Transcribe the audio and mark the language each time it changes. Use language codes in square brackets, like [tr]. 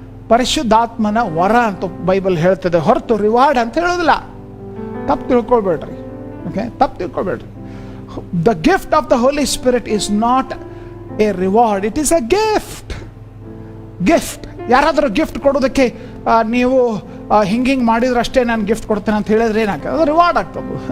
[kn] ಪರಿಶುದ್ಧಾತ್ಮನ ವರ ಅಂತ ಬೈಬಲ್ ಹೇಳ್ತದೆ, ಹೊರತು ರಿವಾರ್ಡ್ ಅಂತ ಹೇಳೋದಿಲ್ಲ. ತಪ್ಪು ತಿಳ್ಕೊಳ್ಬೇಡ್ರಿ. ಓಕೆ, ತಪ್ಪು ತಿಳ್ಕೊಳ್ಬೇಡ್ರಿ. [en] The gift of the Holy Spirit is not a reward, it is a gift. [kn] ಯಾರಾದರೂ ಗಿಫ್ಟ್ ಕೊಡೋದಕ್ಕೆ ನೀವು ಹಿಂಗಿಂಗ್ ಮಾಡಿದ್ರೆ ಅಷ್ಟೇ ನಾನು ಗಿಫ್ಟ್ ಕೊಡ್ತೇನೆ ಅಂತ ಹೇಳಿದ್ರೆ ಏನಾಗ್ತದೆ? ಅದು ರಿವಾರ್ಡ್ ಆಗ್ತದೆ.